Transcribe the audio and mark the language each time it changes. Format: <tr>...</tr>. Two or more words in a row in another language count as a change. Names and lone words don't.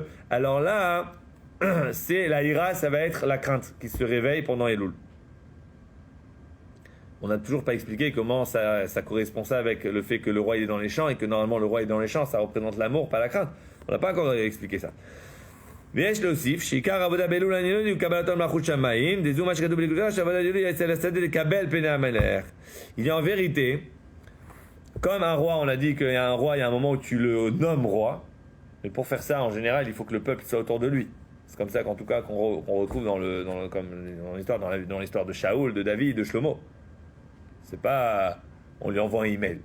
<fr>Alors là, c'est la ira, ça va être la crainte qui se réveille pendant Elul. On n'a toujours pas expliqué comment ça correspond ça avec le fait que le roi il est dans les champs et que normalement le roi est dans les champs, ça représente l'amour, pas la crainte. On n'a pas encore expliqué ça.</fr> <he>ויש להוסיף שעיקר העבודה באלול העליון הוא קבלתו למלכות שמיים, דזו מה שכתוב בליקוטה, שעבודה אלול היא אצל השדה לקבל פני המלך.</he> <fr>Il y a en vérité, comme un roi, on a dit qu'il y a un roi, il y a un moment où tu le nommes roi, mais pour faire ça, en général, il faut que le peuple soit autour de lui. C'est comme ça qu'en tout cas qu'on retrouve dans l'histoire de Shaoul, de David, de Shlomo. C'est pas on lui envoie un email.</fr>